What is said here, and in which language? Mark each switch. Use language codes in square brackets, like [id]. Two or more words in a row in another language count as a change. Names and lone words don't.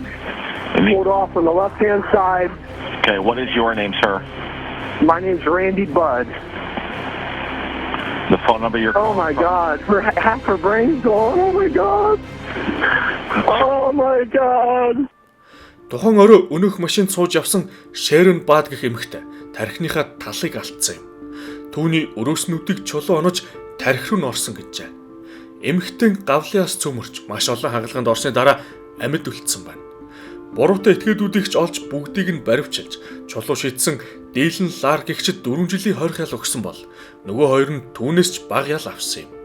[en] Pulled off on the left-hand side. Okay, what is your name, sir? My name's Randy Budd. The phone number you're Oh my God! Half her brain's gone. Oh my God! Oh my God! [mn] Тухайн орой өнөөх машинд сууж явсан Шэрон Бад гэх эмэгтэй тархиныхаа талыг алдсан юм. Түүний өрөөснүүдийг чулуу онож тархи руу н орсон гэжээ. Эмэгтэйн гавлынаас цөмөрч маш олон хагалгаанд орсны дараа амьд үлдсэн байна. Буруутай этгээдүүдийг ч олж бүгдийг нь баривчилж чулуу шидсэн Дилан Лар гэгчид 4 жилийн хорих ял өгсөн бол нөгөө хоёр нь түүнээс ч бага ял авсан юм.